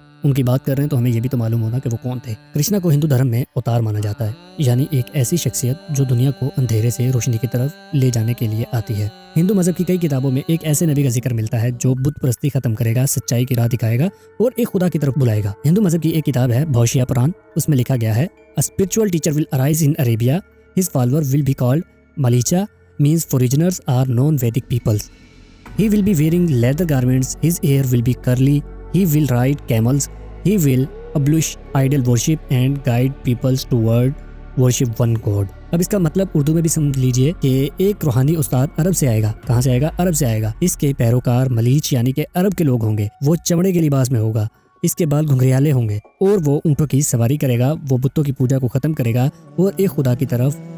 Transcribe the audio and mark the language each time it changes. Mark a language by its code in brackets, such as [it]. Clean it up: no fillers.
[ur] ان کی بات کر رہے ہیں تو ہمیں یہ بھی تو معلوم ہونا کہ وہ کون تھے۔ کرشنا کو ہندو دھرم میں اوتار مانا جاتا ہے، یعنی ایک ایسی شخصیت جو دنیا کو اندھیرے سے روشنی کی طرف لے جانے کے لیے آتی ہے۔ ہندو مذہب کی کئی کتابوں میں ایک ایسے نبی کا ذکر ملتا ہے جو بت پرستی ختم کرے گا، سچائی کی راہ دکھائے گا اور ایک خدا کی طرف بلائے گا۔ ہندو مذہب کی ایک کتاب ہے بھوشیا پران، اس میں لکھا گیا ہے [en] A spiritual teacher will arise in Arabia. His follower will be called Malicha, means foreigners are non-Vedic peoples. He will be wearing leather garments, his hair will be curly, he will ride camels, he will abolish idol worship and guide peoples toward worship one God. [ur] اب اس کا مطلب اردو میں بھی سمجھ لیجئے کہ ایک روحانی استاد عرب سے آئے گا۔ کہاں سے آئے گا؟ عرب سے آئے گا۔ اس کے پیروکار ملیچ یعنی کہ عرب کے لوگ ہوں گے۔ وہ چمڑے کے لباس میں ہوگا، اس کے بال گھنگریالے ہوں گے اور وہ اونٹوں کی سواری کرے گا۔ وہ بتوں کی پوجا کو ختم کرے گا اور ایک خدا کی طرف